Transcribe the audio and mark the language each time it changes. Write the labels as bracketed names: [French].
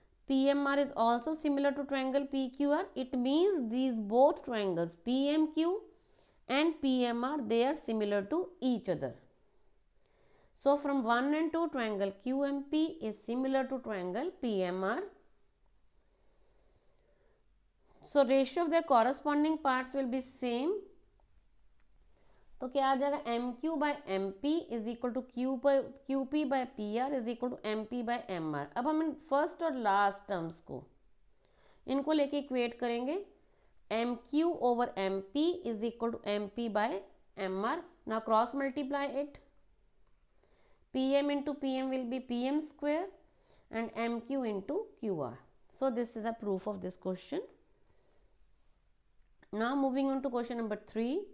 [English] PMR is also similar to triangle PQR. It means these both triangles PMQ and PMR, they are similar to each other. So from 1 and 2 triangle QMP is similar to triangle PMR. So ratio of their corresponding parts will be same. [Hindi] तो क्या आ जाएगा [English] M Q by M P is equal to Q P by P R is equal to M P by M R. [Hindi] अब हम in first और last terms को इनको लेके equate करेंगे। [English] M Q over M P is equal to M P by M R. Now cross multiply it, pm into pm will be pm square and mq into qr. So this is a proof of this question. Now moving on to question number 3.